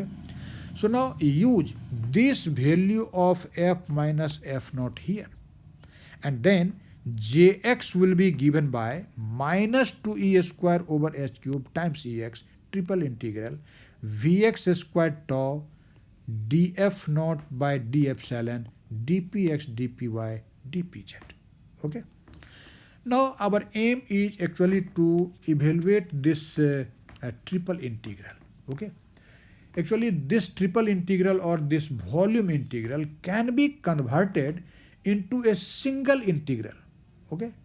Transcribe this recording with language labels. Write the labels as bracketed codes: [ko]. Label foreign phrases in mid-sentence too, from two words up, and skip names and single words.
[en] So now use this value of f minus f naught here, and then Jx will be given by minus 2e square over h cube times Ex triple integral Vx square tau df naught by d epsilon dpx, dpy, dpz, okay. Now our aim is actually to evaluate this triple integral, okay. Actually this triple integral or this volume integral can be converted into a single integral, okay.